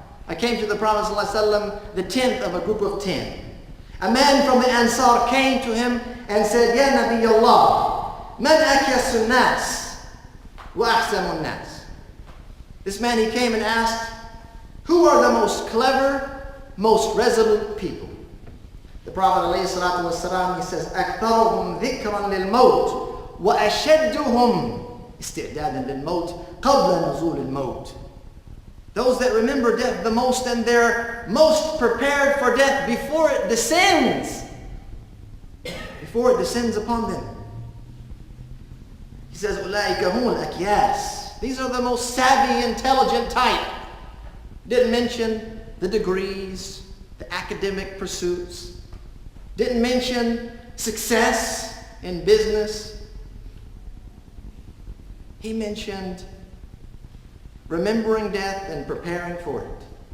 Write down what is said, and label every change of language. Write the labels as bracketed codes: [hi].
[en] I came to the Prophet ﷺ the 10th of a group of 10. A man from the Ansar came to him and said, [ar] Ya Nabi Allah, man akyasun nas wa ahsamun nas. [en] This man, he came and asked, who are the most clever, most resolute people? The Prophet ﷺ, he says, [ar] أكثرهم ذكرا للموت وأشدهم استعدادا للموت قبل نزول الموت. [en] Those that remember death the most and they're most prepared for death before it descends. Before it descends upon them. He says, [ar] أولئك هم الأكياس. [en] These are the most savvy, intelligent type. Didn't mention the degrees, the academic pursuits. Didn't mention success in business. He mentioned remembering death and preparing for it.